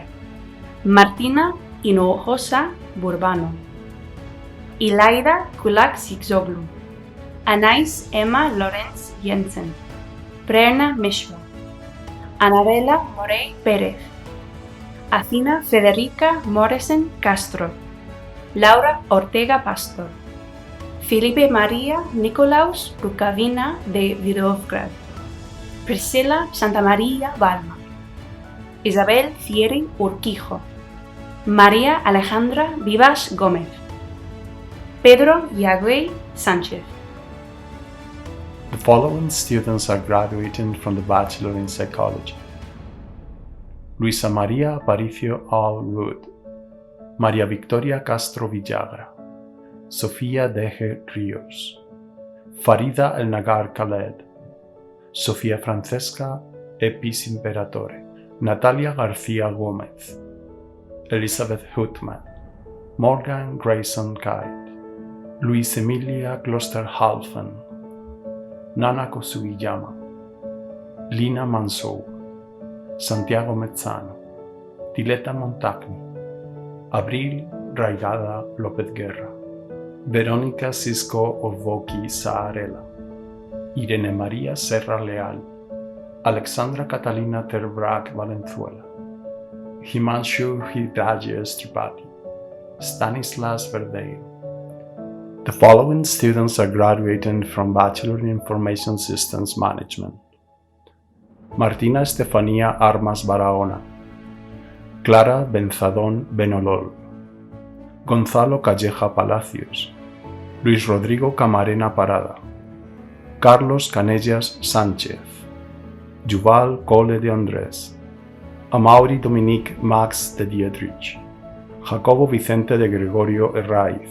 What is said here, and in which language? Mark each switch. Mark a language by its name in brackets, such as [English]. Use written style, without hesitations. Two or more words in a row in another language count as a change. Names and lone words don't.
[English] Martina Hinojosa Burbano. Ilaida Kulak Sigzoglu. Anais Emma Lorenz Jensen. Prerna Mishra. Anabela Morey Pérez. Athina Federica Morrison Castro. Laura Ortega Pastor. Felipe María Nicolaus Rukavina de Vidovgrad. Priscila Santamaría Balma. Isabel Thierry Urquijo. María Alejandra Vivas Gómez. Pedro Yagüey Sánchez. The following students are graduating from the Bachelor in Psychology. Luisa María Aparicio Al Wood. María Victoria Castro Villagra. Sofía Deje Ríos. Farida El Nagar Khaled. Sofía Francesca Epis Imperatore. Natalia García Gómez. Elizabeth Hutman. Morgan Grayson Kite. Luis Emilia Kloster Halfen. Nana Kosugiyama. Lina Mansour, Santiago Mezzano, Diletta Montagni, Abril Raigada López Guerra, Verónica Cisco Ovoki Saarela, Irene María Serra Leal, Alexandra Catalina Terbrac Valenzuela, Himanshu Hridayesh Tripathi, Stanislas Verdeil. The following students are graduating from Bachelor in Information Systems Management: Martina Estefanía Armas Barahona, Clara Benzadón Benolol, Gonzalo Calleja Palacios, Luis Rodrigo Camarena Parada, Carlos Canellas Sánchez, Yuval Cole de Andrés, Amaury Dominique Max de Dietrich, Jacobo Vicente de Gregorio Herraiz,